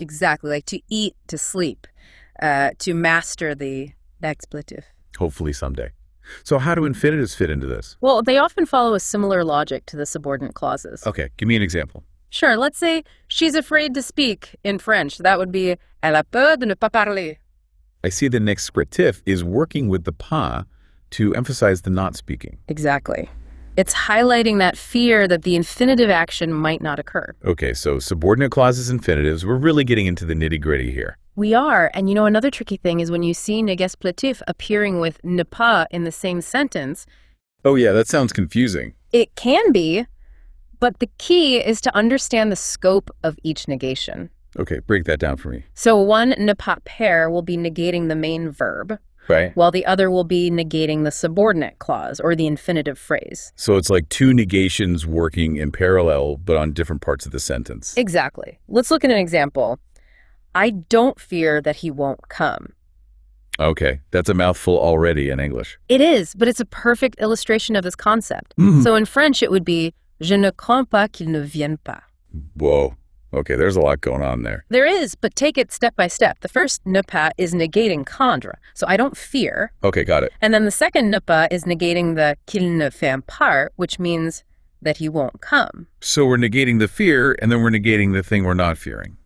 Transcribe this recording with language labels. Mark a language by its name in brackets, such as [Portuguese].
[English] Exactly. Like to eat, to sleep, to master the expletif. Hopefully someday. So how do infinitives fit into this? Well, they often follow a similar logic to the subordinate clauses. Okay, give me an example. Sure. Let's say she's afraid to speak in French. That would be [French] elle a peur de ne pas parler. [English] I see the expletif is working with the pas to emphasize the not speaking. Exactly. It's highlighting that fear that the infinitive action might not occur. Okay, so subordinate clauses, infinitives, we're really getting into the nitty-gritty here. We are. And another tricky thing is when you see Explétif appearing with ne pas in the same sentence. Oh yeah, that sounds confusing. It can be, but the key is to understand the scope of each negation. Okay, break that down for me. So one ne pas pair will be negating the main verb, right? While the other will be negating the subordinate clause or the infinitive phrase. So it's like two negations working in parallel, but on different parts of the sentence. Exactly. Let's look at an example. I don't fear that he won't come. Okay, that's a mouthful already in English. It is, but it's a perfect illustration of this concept. So in French, it would be, [French] je ne crains pas qu'il ne vienne pas. [English] Whoa. Okay, there's a lot going on there. There is, but take it step by step. The first ne pas is negating craindre, so I don't fear. Okay, got it. And then the second ne pas is negating the [French] qu'il ne vient pas, [English] which means that he won't come. So we're negating the fear, and then we're negating the thing we're not fearing.